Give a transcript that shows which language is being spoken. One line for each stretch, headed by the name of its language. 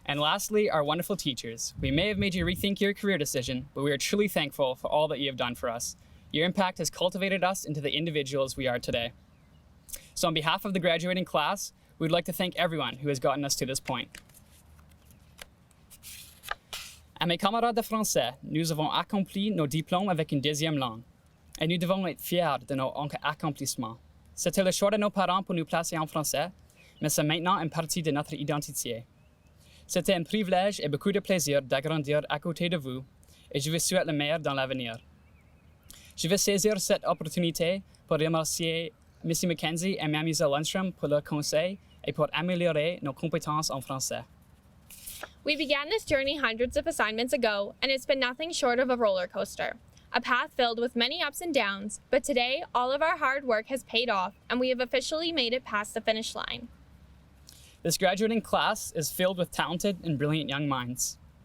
English: and lastly, our wonderful teachers. We may have made you rethink your career decision, but we are truly thankful for all that you have done for us. Your impact has cultivated us into the individuals we are today. So on behalf of the graduating class, We'd like to thank everyone who has gotten us to this point.
French: À mes camarades de français, nous avons accompli nos diplômes avec une deuxième langue. Et nous devons être fiers de nos accomplissements. C'était le choix de nos parents pour nous placer en français, mais c'est maintenant une partie de notre identité. C'était un privilège et beaucoup de plaisir d'agrandir à côté de vous, et je vous souhaite le meilleur dans l'avenir. Je vais saisir cette opportunité pour remercier Missy Mackenzie et Mme Lundstrom pour leur conseil et pour améliorer nos compétences en français.
English: We began this journey hundreds of assignments ago, and it's been nothing short of a roller coaster. A path filled with many ups and downs, but today, all of our hard work has paid off, and we have officially made it past the finish line. This graduating class is filled with talented and brilliant young minds.